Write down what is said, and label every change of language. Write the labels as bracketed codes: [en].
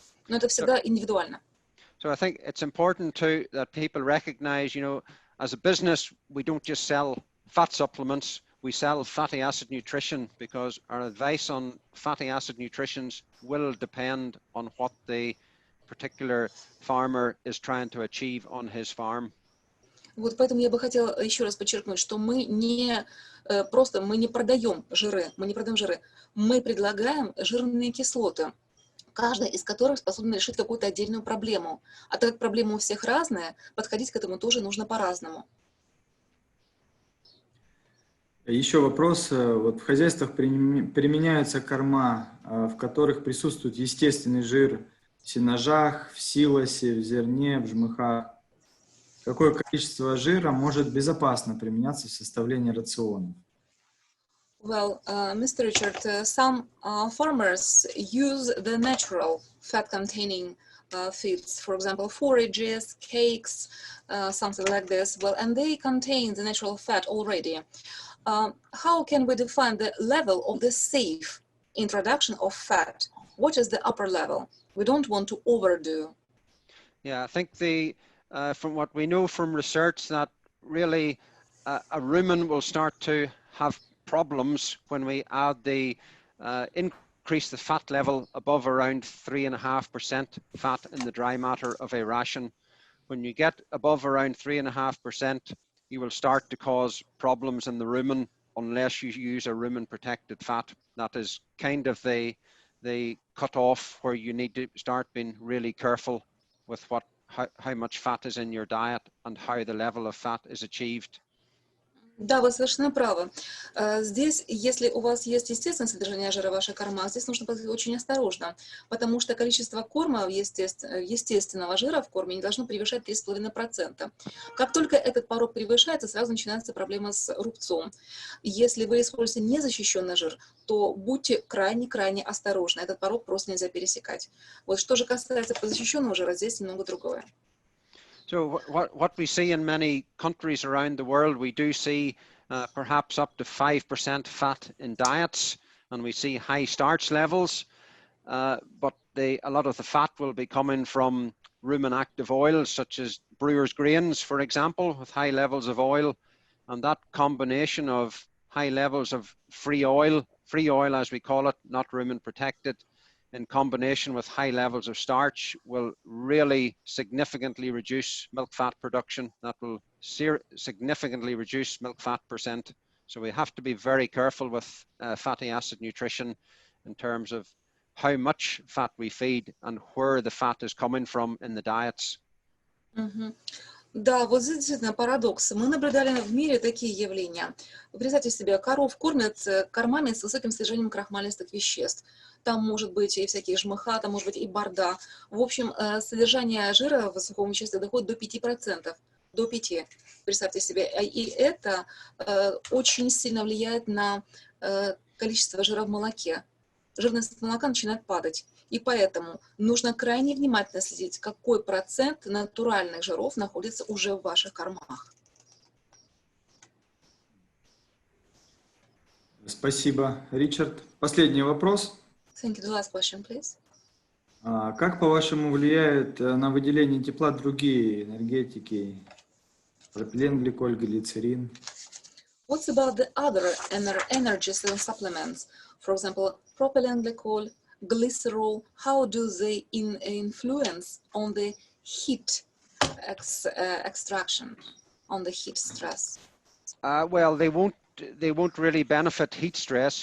[ru] Но это всегда индивидуально. [en] So I think it's important too that people recognize, you know, as a business, we don't just sell fat supplements, we sell fatty acid nutrition, because our advice on fatty acid nutrition will depend on what the particular farmer is trying to achieve on his farm. [ru] Вот поэтому я бы хотела еще раз подчеркнуть, что мы не продаем жиры, мы предлагаем жирные кислоты, каждая из которых способна решить какую-то отдельную проблему. А так как проблемы у всех разные, подходить к этому тоже нужно по-разному. Еще вопрос. Вот в хозяйствах применяются корма, в которых присутствует естественный жир в сенажах, в силосе, в зерне, в жмыхах. Какое количество жира может безопасно применяться в составлении рациона? [en] Well, Mr. Richard, some farmers use the natural fat-containing feeds, for example, forages, cakes, something like this. Well, and they contain the natural fat already. How can we define the level of the safe introduction of fat? What is the upper level? We don't want to overdo. Yeah, I think from what we know from research, that really a rumen will start to have problems when we add increase the fat level above around 3.5% fat in the dry matter of a ration. When you get above around 3.5%, you will start to cause problems in the rumen unless you use a rumen protected fat. That is kind of the cutoff where you need to start being really careful with how much fat is in your diet and how the level of fat is achieved. [ru] Да, вы совершенно правы. Здесь, если у вас есть естественное содержание жира в вашей корма, здесь нужно быть очень осторожно, потому что количество корма, естественного жира в корме не должно превышать 3,5%. Как только этот порог превышается, сразу начинается проблема с рубцом. Если вы используете незащищенный жир, то будьте крайне-крайне осторожны. Этот порог просто нельзя пересекать. Вот что же касается защищенного жира, здесь немного другое. [en] So what we see in many countries around the world, we do see perhaps up to 5% fat in diets, and we see high starch levels. But a lot of the fat will be coming from rumen-active oils, such as brewer's grains, for example, with high levels of oil. And that combination of high levels of free oil as we call it, not rumen protected, in combination with high levels of starch will really significantly reduce milk fat production. That will significantly reduce milk fat percent. So we have to be very careful with fatty acid nutrition in terms of how much fat we feed and where the fat is coming from in the diets. [ru] Да, вот здесь действительно парадокс. Мы наблюдали в мире такие явления. Представьте себе, коров кормят кормами с высоким содержанием крахмалистых веществ. Там может быть и всякие жмыха, там может быть и борда. В общем, содержание жира в сухом веществе доходит до 5%. До 5%. Представьте себе. И это очень сильно влияет на количество жира в молоке. Жирность молока начинает падать. И поэтому нужно крайне внимательно следить, какой процент натуральных жиров находится уже в ваших кормах. Спасибо, Ричард. Последний вопрос. [en] Thank you. The last question, please. [ru] Как, по-вашему, влияют на выделение тепла другие энергетики? Пропиленгликоль, глицерин. [en] What's about the other energy supplements? For example, propylenglycol, glycerol, how do they influence on the heat extraction, on the heat stress? Well, they won't really benefit heat stress.